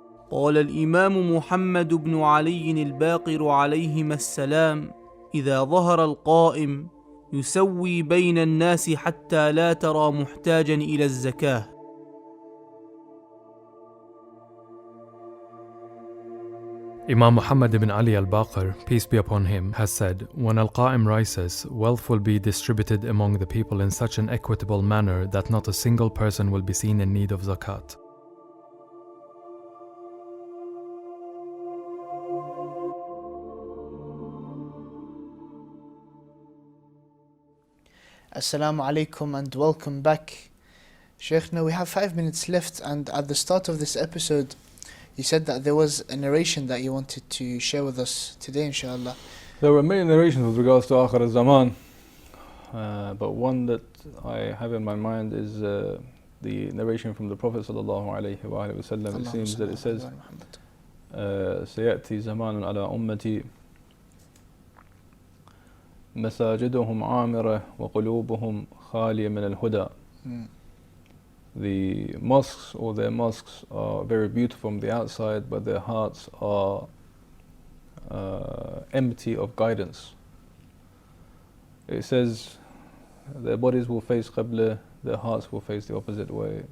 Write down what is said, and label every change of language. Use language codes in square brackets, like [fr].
[ar] قال الإمام محمد بن علي الباقر عليهما السلام: إذا ظهر القائم يسوي بين الناس حتى لا ترى محتاجا إلى الزكاة. [en] Imam Muhammad ibn Ali al-Baqir, peace be upon him, has said, when Al-Qa'im rises, wealth will be distributed among the people in such an equitable manner that not a single person will be seen in need of zakat. Assalamu alaikum and welcome back. Sheikh, now we have 5 minutes left, and at the start of this episode you said that there was a narration that you wanted to share with us today, inshallah. There were many narrations with regards to Akhir al-Zaman, but one that I have in my mind is the narration from the Prophet sallallahu alaihi wasallam. It seems that it says, [ar] سيأتي زمان على أمتي مساجدهم عامرة وقلوبهم خالية من الهدى. [en] The mosques, or their mosques, are very beautiful from the outside, but their hearts are empty of guidance. It says their bodies will face Qibla, their hearts will face the opposite way.